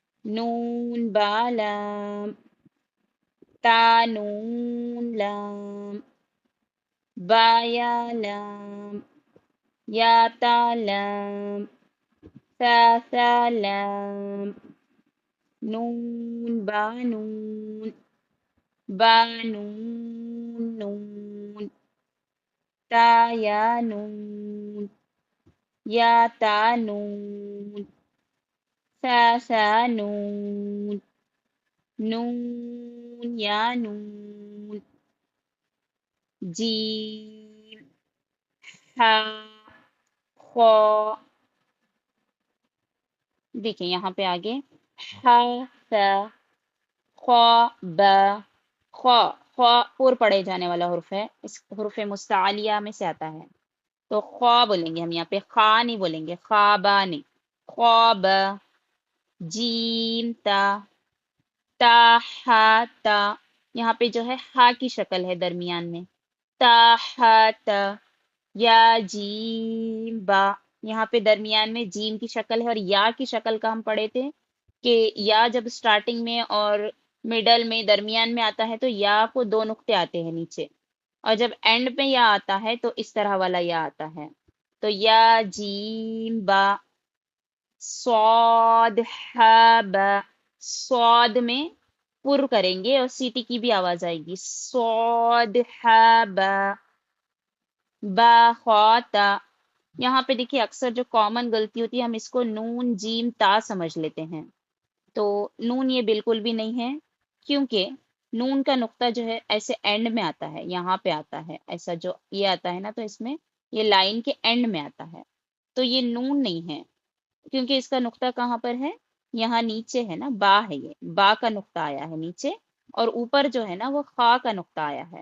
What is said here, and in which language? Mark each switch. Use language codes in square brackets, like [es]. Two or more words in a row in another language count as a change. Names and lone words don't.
[ur] نون با لام، تا نون لام، با یا لام، یا تا لام، ثا لام، نون با نون، با نون نون، تا یا نون، یا تا نون، ثا نون، نون یا نون، جیم ہا خا. دیکھیں یہاں پہ آگے ہا سا خا با. خا خا پور پڑھے جانے والا حرف ہے، اس حرف مستعلیہ میں سے آتا ہے، تو خا بولیں گے ہم یہاں پہ، خا نہیں بولیں گے، خوابا نہیں، خواب. جیم تا، تا ہا تا، یہاں پہ جو ہے ہا کی شکل ہے درمیان میں، تا ہا تا. یا جیم با، یہاں پہ درمیان میں جیم کی شکل ہے، اور یا کی شکل کا ہم پڑھے تھے کہ یا جب سٹارٹنگ میں اور مڈل میں درمیان میں آتا ہے تو یا کو دو نقطے آتے ہیں نیچے، اور جب اینڈ پہ یا آتا ہے تو اس طرح والا یا آتا ہے. تو یا جیم با، صاد ہا با. صاد میں پر کریں گے اور سیٹی کی بھی آواز آئے گی، صاد ہا با. با خوا تا. یہاں پہ دیکھیے اکثر جو کامن غلطی ہوتی ہے، ہم اس کو نون جیم تا سمجھ لیتے ہیں، تو نون یہ بالکل بھی نہیں ہے، کیونکہ نون کا نقطہ جو ہے ایسے اینڈ میں آتا ہے، یہاں پہ آتا ہے، ایسا جو یہ آتا ہے نا تو اس میں یہ لائن کے اینڈ میں آتا ہے، تو یہ نون نہیں ہے، کیونکہ اس کا نقطہ کہاں پر ہے، یہاں نیچے ہے نا، با ہے، یہ با کا نقطہ آیا ہے نیچے، اور اوپر جو ہے نا وہ خا کا نقطہ آیا ہے.